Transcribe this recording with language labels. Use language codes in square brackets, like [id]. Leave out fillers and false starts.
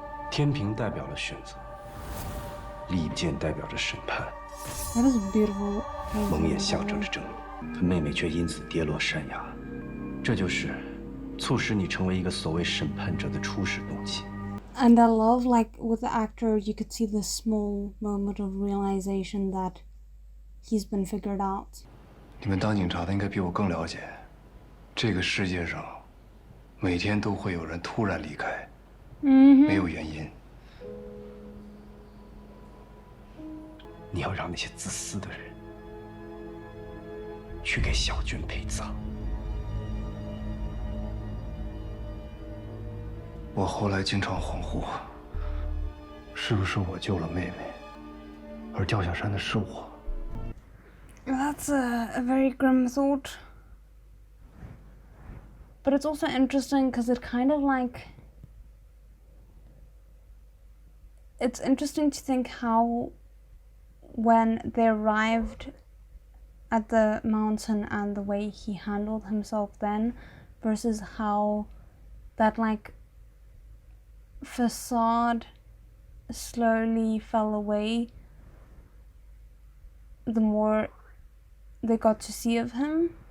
[zh] 天平代表了选择，利剑代表着审判。 [en] That is beautiful. [zh] 蒙眼象征着正义，可妹妹却因此跌落山崖。这就是促使你成为一个所谓审判者的初始动机。 [en] And I love, like, with the actor, you could see this small moment of realization that he's been figured out. [zh] 你们当警察的应该比我更了解，这个世界上，每天都会有人突然离开，没有原因。你要让那些自私的人去给小娟陪葬。我后来经常恍惚，是不是我救了妹妹，而掉下山的是我？ [en] That's a very grim thought. But it's also interesting because it kind of like... It's interesting to think how when they arrived at the mountain and the way he handled himself then versus how that like facade slowly fell away the more they got to see of him.